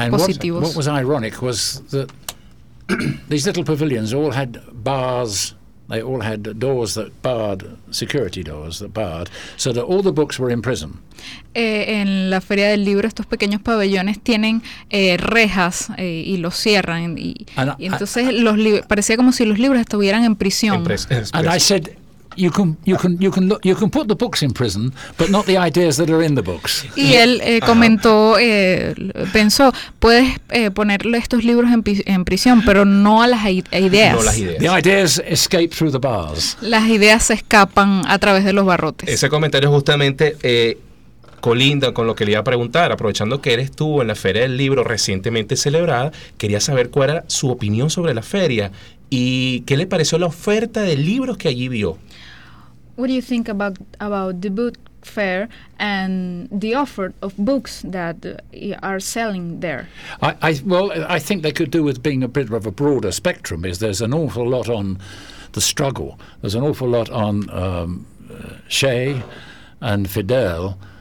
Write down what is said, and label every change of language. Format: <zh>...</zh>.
<en>and</en> <es>positivos.</es> <en>What was ironic was that these little pavilions all had bars They all had doors that barred, security doors that barred, so that all the books were in prison.</en> <es>En la feria del libro estos pequeños pabellones tienen rejas y los cierran y entonces parecía como si los libros estuvieran en prisión.</es> <en>And I said, you can put the books in prison, but not the ideas that are in the books.</en> <es>Y él comentó, pensó, puedes ponerle estos libros en prisión, pero no a las ideas. No las ideas.</es> <en>The ideas escape through the bars.</en> <es>Las ideas se escapan a través de los barrotes. Ese comentario justamente colinda con lo que le iba a preguntar, aprovechando que él estuvo en la Feria del Libro recientemente celebrada, quería saber cuál era su opinión sobre la feria y qué le pareció la oferta de libros que allí vio.</es> <en>What do you think about the book fair and the offer of books that are selling there? I think they could do with being a bit of a broader spectrum, is there's an awful lot on the struggle. There's an awful lot on Shea and Fidel.</en>